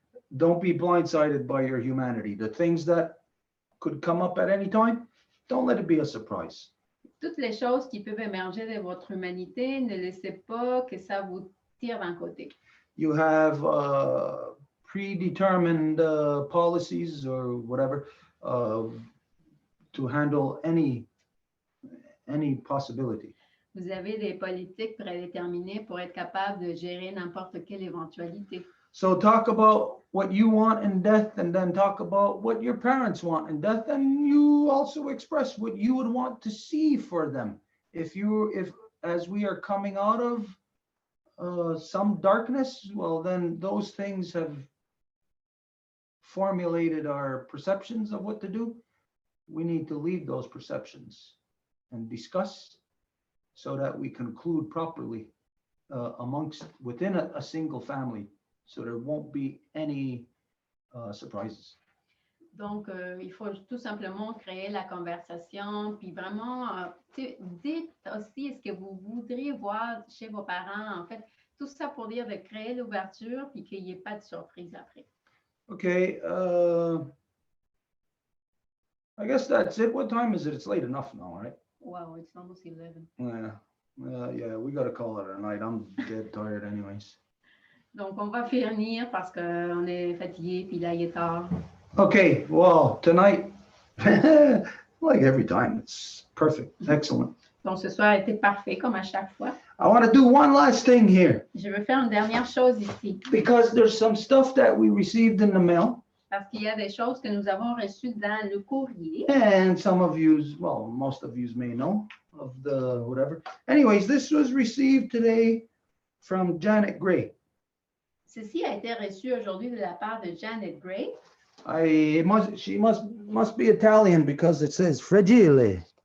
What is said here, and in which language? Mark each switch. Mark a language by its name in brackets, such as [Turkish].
[English] Don't be blindsided by your humanity. The things that could come up at any time, don't let it be a surprise. [French] Toutes les choses qui peuvent émerger de votre humanité, ne laissez pas que ça vous tire d'un côté. [English] You have predetermined policies or whatever to handle any possibility. [French] Vous avez des politiques prédéterminées pour être capable de gérer n'importe quelle éventualité. [English] So talk about what you want in death, and then talk about what your parents want in death, and you also express what you would want to see for them. If as we are coming out of some darkness, well, then those things have formulated our perceptions of what to do. We need to leave those perceptions and discuss so that we conclude properly within a single family, so there won't be any surprises. [French] Donc, il faut tout simplement créer la conversation, puis vraiment, dites aussi ce que vous voudriez voir chez vos parents. En fait, tout ça pour dire de créer l'ouverture, puis qu'il n'y ait pas de surprise après. [English] Okay, I guess that's it. What time is it? It's late enough now, right? Wow, it's almost 11. Yeah, we gotta call it a night. I'm dead tired anyways. [French] Donc, on va finir parce qu'on est fatigué, puis là, il est tard. [English] Okay, well, tonight, like every time, it's perfect, excellent. [French] Donc, ce soir a été parfait, comme à chaque fois. [English] I want to do one last thing here, [French] Je veux faire une dernière chose ici, [English] because there's some stuff that we received in the mail, [French] parce qu'il y a des choses que nous avons reçues dans le courrier. [English] and some of you, well, most of you may know of the whatever. Anyways, this was received today from Janet Gray. [French] Ceci a été reçu aujourd'hui de la part de Janet Gray. [English] She must be Italian because it says fragile.